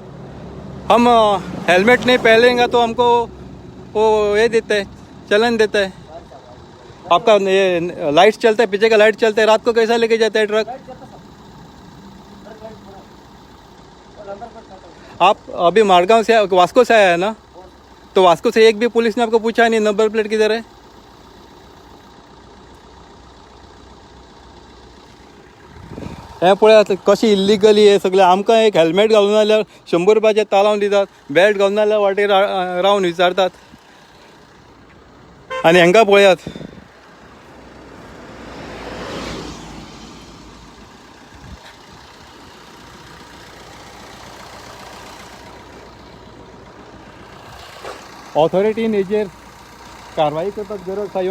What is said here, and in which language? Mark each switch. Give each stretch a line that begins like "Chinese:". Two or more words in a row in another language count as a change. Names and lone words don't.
Hindi: हम हेलमेट नहीं पहनेंगे तो हमको वो ये देता है, चलन देता है. आपका ये लाइट चलता है, पीछे का लाइट चलता है, रात को कैसा लेके जाता है ट्रक? आप अभी मारगांव से वास्को से आया है ना? तो वास्को से एक भी पुलिस ने आपको पूछा नहीं नंबर प्लेट किधर है?
Konkani: हे पळयात कशी इल्लिगली हे सगळे. आमकां एक हेल्मेट घालून जाल्यार 100 रुपयाचे तालावन दितात, बेल्ट घालून जाल्यार वाटेर रावन विचारतात. आनी हांकां पळयात, ऑथॉरिटीन हेजेर कारवाई करपाक गरज आसा.